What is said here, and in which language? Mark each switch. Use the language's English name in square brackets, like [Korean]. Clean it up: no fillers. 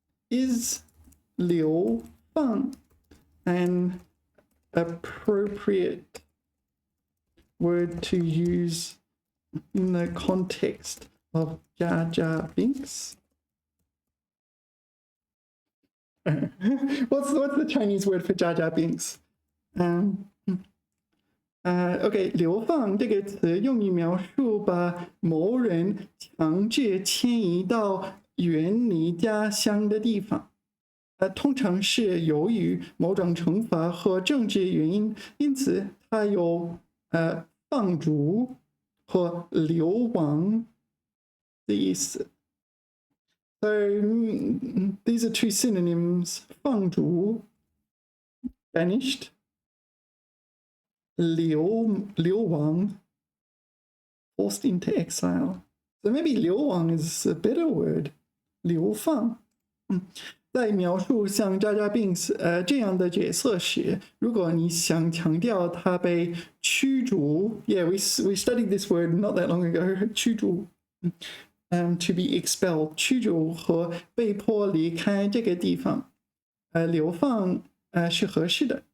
[English] Is 流放 an appropriate word to use in the context of Jar Jar Binks? What's the Chinese word for Jar Jar Binks? [Chinese] OK， 流放这个词用于描述把某人强制迁移到远离家乡的地方。通常是由于某种惩罚或政治原因，因此它有放逐和流亡的意思。 [English] So these are two synonyms: 放逐 banished, 流亡 forced into exile. So maybe 流亡 is a better word. [Chinese] 流放。在描述像 Jar Jar Binks 这样的角色时，如果你想强调他被驱逐 ， [English] Yeah, we studied this word not that long ago. [Chinese] 驱逐。 [English] To be expelled, [Chinese] 驱逐和被迫离开这个地方，流放是合适的。